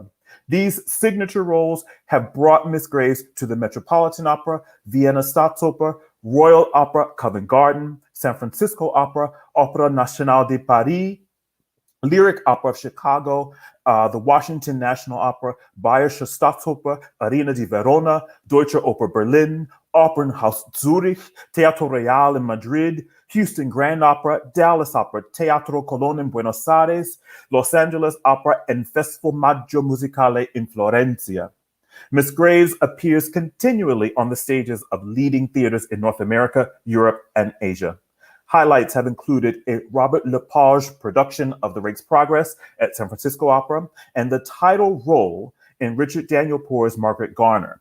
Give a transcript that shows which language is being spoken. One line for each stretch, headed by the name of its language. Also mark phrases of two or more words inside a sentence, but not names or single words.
English: These signature roles have brought Miss Graves to the Metropolitan Opera, Vienna Staatsoper, Royal Opera Covent Garden, San Francisco Opera, Opera Nationale de Paris, Lyric Opera of Chicago, the Washington National Opera, Bayerische Staatsoper, Arena di Verona, Deutsche Oper Berlin, Opernhaus Zurich, Teatro Real in Madrid, Houston Grand Opera, Dallas Opera, Teatro Colón in Buenos Aires, Los Angeles Opera, and Festival Maggio Musicale in Florencia. Miss Graves appears continually on the stages of leading theaters in North America, Europe, and Asia. Highlights have included a Robert Lepage production of The Rake's Progress at San Francisco Opera and the title role in Richard Daniel Poor's Margaret Garner.